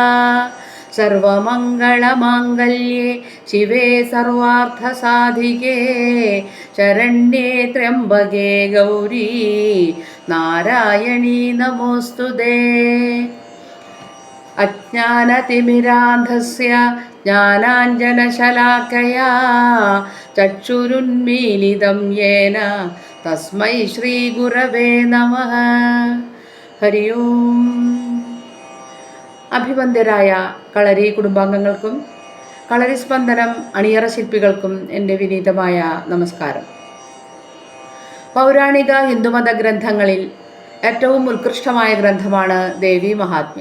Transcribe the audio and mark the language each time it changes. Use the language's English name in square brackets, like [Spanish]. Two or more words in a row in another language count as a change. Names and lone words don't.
[Sanskrit] सर्वमङ्गलमाङ्गल्ये शिवे सर्वार्थसाधिके शरण्ये त्र्यम्बके गौरी नारायणी नमोस्तुते। अज्ञानतिमिरान्धस्य ज्ञानाञ्जनशलाकया चक्षुरुन्मीलितं येन तस्मै श्रीगुरवे नमः। हरि ओम्। [Malayalam] അഭിവന്ദ്യരായ കളരി കുടുംബാംഗങ്ങൾക്കും കളരി സ്പന്ദനം അണിയറ ശില്പികൾക്കും എൻ്റെ വിനീതമായ നമസ്കാരം. പൗരാണിക ഹിന്ദുമത ഗ്രന്ഥങ്ങളിൽ ഏറ്റവും ഉത്കൃഷ്ടമായ ഗ്രന്ഥമാണ് ദേവി മഹാത്മ്യം.